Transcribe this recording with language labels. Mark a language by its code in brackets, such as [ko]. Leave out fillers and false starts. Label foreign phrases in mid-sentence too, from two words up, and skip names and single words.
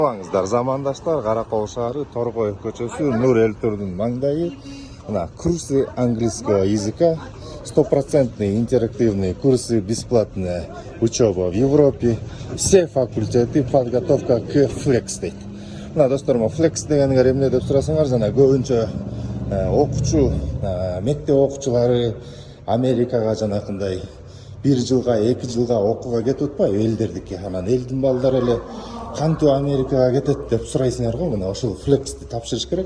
[ky] Саламатсыздар замандаштар, Каракол шаары, Торгоев көчөсү, Нур Элтурдун маңдайы. [ru] Мына курсы английского языка, 100% интерактивные курсы, бесплатная учеба в Европе, все факультеты, подготовка к флекс дейт. [ky] Мына достормо, флекс дегенге эмне деп сурасаңар, жана көбүнчө окуучу, мектеп окуучулары Америкага жанакындай 1 жылга, 2 жылга окууга кетип атпайбы элдердики. Анан элдин балдары эле кантип Америкага кетет деп сурайсыңар го, мына ошол флексти тапшырыш керек.